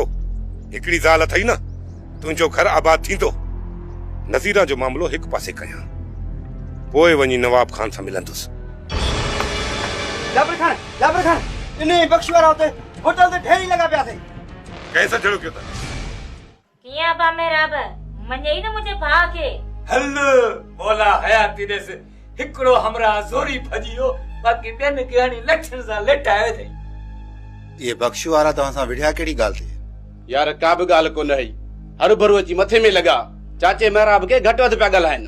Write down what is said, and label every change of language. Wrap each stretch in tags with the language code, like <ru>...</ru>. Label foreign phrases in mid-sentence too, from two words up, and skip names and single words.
<sd>हिकिड़ी ज़ाल अथई न, तुंहिंजो घर आबाद थींदो। नज़ीरा जो मामलो हिकु पासे कयां, पोइ वञी नवाब खान सां मिलंदुसि। जाबिर खान इन बख्श वारा हुते होटल ते ढेरी लॻा पिया अथई। कंहिं सां जहिड़ो कयो त किया बा मेरा बा मञई न मुंहिंजे भाउ खे। हल बोला हयाती ॾेस, हिकिड़ो हमरा ज़ोरी भॼियो, बाक़ी ॿियनि खे हाणे लठनि सां लेटायो अथई। ये बख्शू वारा तव्हां सां विढ़िया कहिड़ी ॻाल्हि थी? यार का बि ॻाल्हि कोन हुई, हर भरू अची मथे में लॻा, चाचे महराब खे घटि वधि पिया ॻाल्हाइनि।</sd>